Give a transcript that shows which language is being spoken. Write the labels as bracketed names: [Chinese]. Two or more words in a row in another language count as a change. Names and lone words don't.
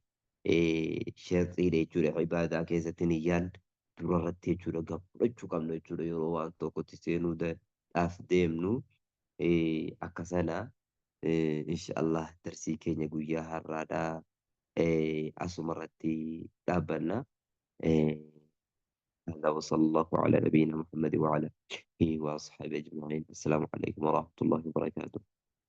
[Oromo] Sharxiidha jechuudha ibaadaa keessatti niyyaan durarratti jechuudha fudhachuu qabna jechuudha yeroo waan tokkotti seenuudhaaf deemnu akka sana inshaallah darsii keenya guyyaa har'aadhaa asuma irratti dhaabbanna. [Arabic] هذا وصلى الله على نبينا محمد وعلى آله وأصحابه أجمعين. السلام عليكم ورحمة الله وبركاته.